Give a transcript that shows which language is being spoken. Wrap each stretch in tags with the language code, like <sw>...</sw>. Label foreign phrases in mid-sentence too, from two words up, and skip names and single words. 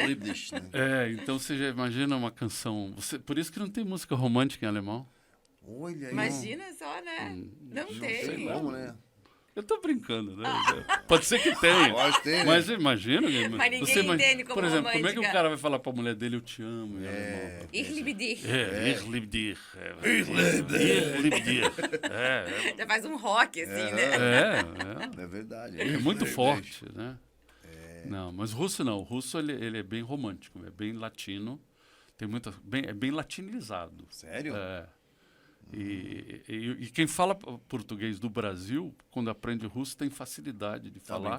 <pt>Então você já imagina uma canção... por isso que não tem música romântica em alemão. Olha aí. Imagina só, né? Não Sei tem. como, né? Eu tô brincando, né? Pode ser que tenha. Pode ter, né? Mas imagina... Mas ninguém entende como por exemplo, como é que romântica. o cara vai falar pra mulher dele, eu te amo, em alemão?</pt> <de>Ich liebe dich. Ich liebe dich. Ich liebe dich.</de> <pt>Já faz um rock, assim, né? É verdade. É muito forte, né? Não, mas o russo não. O russo ele é bem romântico, é bem latino, é bem latinizado. Sério? E quem fala português do Brasil, quando aprende russo, tem facilidade de falar,</pt>